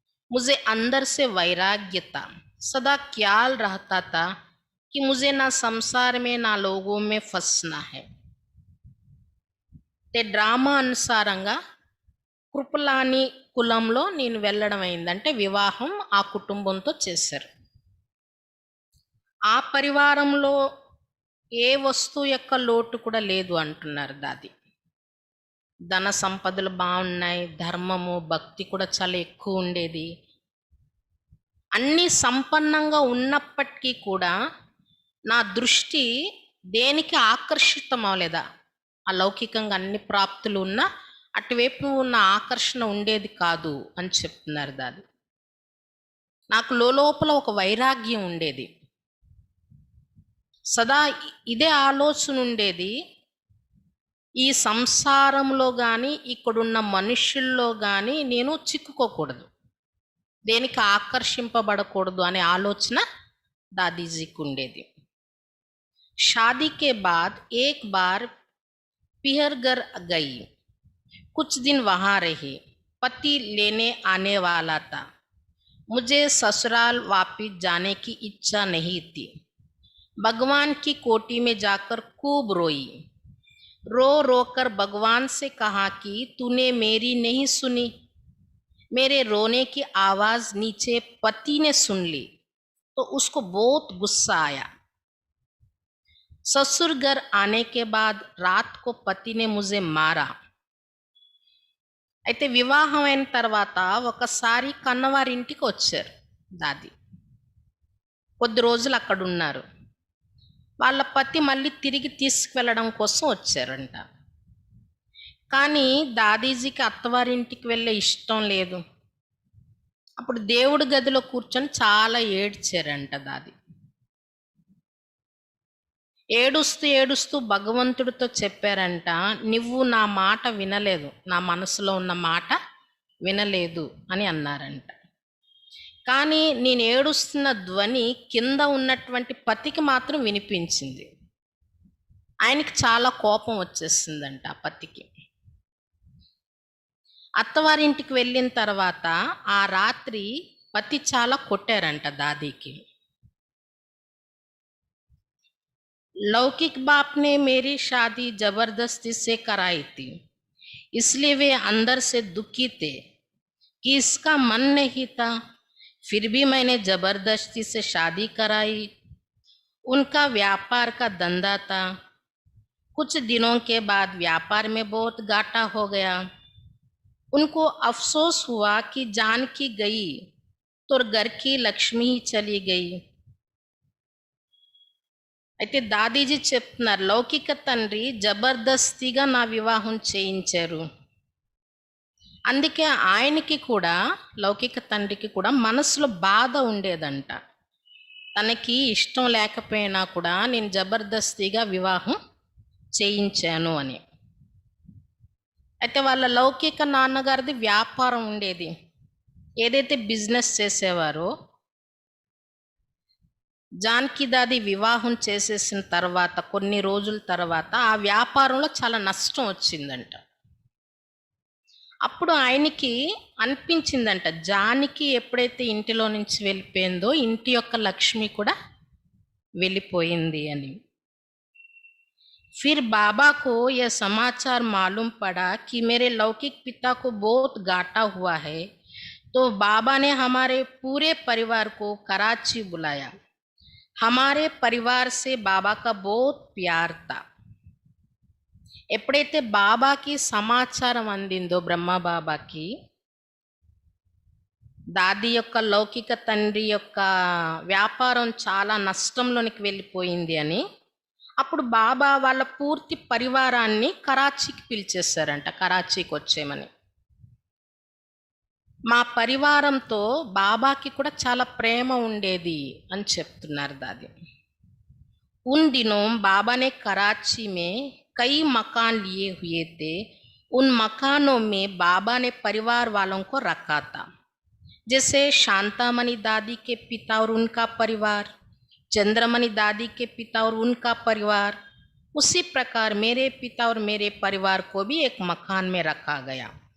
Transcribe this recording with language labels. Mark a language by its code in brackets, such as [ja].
[hi] मुझे अंदर से वैराग्य था. सदा ख्याल रहता था कि मुझे ना संसार में ना लोगों में फंसना है. [te] ते ड्रामा अनुसाరంగా కృపలాని కులంలో నేను వెళ్ళడం అయిందంటే వివాహం ఆ కుటుంబంతో చేశారు. ఆ పరివారంలో ఏ వస్తువు యొక్క లోటు కూడా లేదు అంటున్నారు దాది. ధన సంపదలు బాగున్నాయి, ధర్మము భక్తి కూడా చాలా ఎక్కువ ఉండేది. అన్నీ సంపన్నంగా ఉన్నప్పటికీ కూడా నా దృష్టి దేనికి ఆకర్షితం అవ్వలేదా, అలౌకికంగా అన్ని ప్రాప్తులు ఉన్న అటువైపు ఉన్న ఆకర్షణ ఉండేది కాదు అని చెప్తున్నారు దాది. నాకు లోపల ఒక వైరాగ్యం ఉండేది, సదా ఇదే ఆలోచన ఉండేది, ఈ సంసారంలో కానీ ఇక్కడున్న మనుషుల్లో కానీ నేను చిక్కుకోకూడదు, దేనికి ఆకర్షింపబడకూడదు అనే ఆలోచన దాదీజీకి ఉండేది. [hi] शादी के बाद एक बार पिहरगर गई, कुछ दिन वहां रही। पति लेने आने वाला था। मुझे ससुराल वापिस जाने की इच्छा नहीं थी। भगवान की कोठी में जाकर खूब रोई। रो रो कर भगवान से कहा कि तूने मेरी नहीं सुनी। मेरे रोने की आवाज नीचे पति ने सुन ली तो उसको बहुत गुस्सा आया। ससुर घर आने के बाद रात को पति ने मुझे मारा। [te] అయితే వివాహం అయిన తర్వాత ఒకసారి కన్నవారింటికి వచ్చారు దాది. కొద్ది రోజులు అక్కడ ఉన్నారు. వాళ్ళ పతి మళ్ళీ తిరిగి తీసుకువెళ్ళడం కోసం వచ్చారంట. కానీ దాదీజీకి అత్తవారింటికి వెళ్ళే ఇష్టం లేదు. అప్పుడు దేవుడి గదిలో కూర్చొని చాలా ఏడ్చారంట దాది. ఏడుస్తూ ఏడుస్తూ భగవంతుడితో చెప్పారంట, నువ్వు నా మాట వినలేదు, నా మనసులో ఉన్న మాట వినలేదు అని అన్నారంట. కానీ నేను ఏడుస్తున్న ధ్వని కింద ఉన్నటువంటి పతికి మాత్రం వినిపించింది. ఆయనకి చాలా కోపం వచ్చేసిందంట ఆ పతికి. అత్తవారింటికి వెళ్ళిన తర్వాత ఆ రాత్రి పతి చాలా కొట్టారంట దాదీకి. [hi] लौकिक बाप ने मेरी शादी जबरदस्ती से कराई थी, इसलिए वे अंदर से दुखी थे कि इसका मन नहीं था, फिर भी मैंने जबरदस्ती से शादी कराई। उनका व्यापार का धंधा था। कुछ दिनों के बाद व्यापार में बहुत घाटा हो गया। उनको अफसोस हुआ कि जानकी गई तो घर की लक्ष्मी ही चली गई। [te] అయితే దాదీజీ చెప్తున్నారు, లౌకిక తండ్రి జబర్దస్తిగా నా వివాహం చేయించారు. అందుకే ఆయనకి కూడా, లౌకిక తండ్రికి కూడా మనసులో బాధ ఉండేదంట. తనకి ఇష్టం లేకపోయినా కూడా నేను జబర్దస్తిగా వివాహం చేయించాను అని. అయితే వాళ్ళ లౌకిక నాన్నగారిది వ్యాపారం ఉండేది. ఏదైతే బిజినెస్ చేసేవారో, జానకి దాది వివాహం చేసేసిన తర్వాత కొన్ని రోజుల తర్వాత ఆ వ్యాపారంలో చాలా నష్టం వచ్చిందంట. అప్పుడు ఆయనకి అనిపించిందంట, జానకి ఎప్పుడైతే ఇంటిలో నుంచి వెళ్ళిపోయిందో ఇంటి యొక్క లక్ష్మి కూడా వెళ్ళిపోయింది అని. [hi] फिर बाबा को यह समाचार मालूम पड़ा कि मेरे लौकिक पिता को बहुत घाटा हुआ है, तो बाबा ने हमारे पूरे परिवार को कराची बुलाया। हमारे परिवार से बाबा का बहुत प्यार था. [te] ఎప్పుడైతే బాబాకి సమాచారం అందిందో, బ్రహ్మ బాబాకి, దాది యొక్క లౌకిక తండ్రి యొక్క వ్యాపారం చాలా నష్టంలోనికి వెళ్ళిపోయింది అని, అప్పుడు బాబా వాళ్ళ పూర్తి పరివారాన్ని కరాచీకి పిలిచేశారంట, కరాచీకి వచ్చేయమని. మా పరివారంతో బాబాకి కూడా చాలా ప్రేమ ఉండేది అని చెప్తున్నారు దాది. [hi] उन दिनों बाबा ने कराची में कई मकान लिए हुए थे. उन मकानों में बाबा ने परिवार वालों को रखा था, जैसे शांतामणि दादी के पिता और उनका परिवार, चंद्रमणि दादी के पिता और उनका परिवार, उसी प्रकार मेरे पिता और मेरे परिवार को भी एक मकान में रखा गया.